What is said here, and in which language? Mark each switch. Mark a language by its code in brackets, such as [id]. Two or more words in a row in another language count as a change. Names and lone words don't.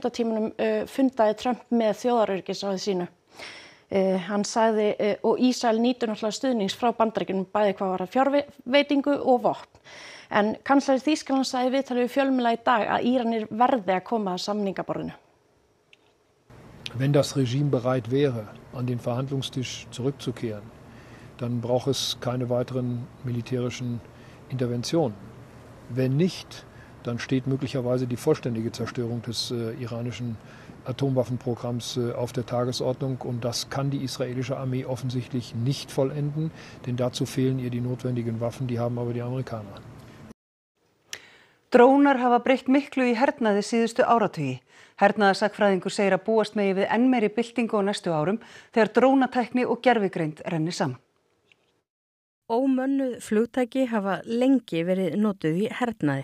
[is] tímanum fundaði Trump með þjóðaröryggisráði sínu. Hann sagði, og Ísrael nýtur náttúrulega stuðnings frá Bandaríkjunum bæði hvað var að fjárveitingu og vopn. En kanslari Þýskalands sagði í viðtali við fjölmiðla í dag að Íranir verði að koma að samningaborðinu. [de] Wenn das Regime bereit wäre, an den Verhandlungstisch zurückzukehren, dann braucht es keine weiteren militärischen Interventionen. Wenn nicht, dann steht möglicherweise die vollständige Zerstörung des iranischen Atomwaffenprogramms auf der Tagesordnung und das kann die israelische Armee offensichtlich nicht vollenden, denn dazu fehlen ihr die notwendigen Waffen, die haben aber die Amerikaner. [is] Drónar hafa breytt miklu í hernaði síðustu áratugi. Hernaðarsakfræðingur segir að búast megi við enn meiri byltingu á næstu árum þegar drónatækni og gervigreind renni saman. Ómönnuð flugtæki hafa lengi verið notuð í hernaði.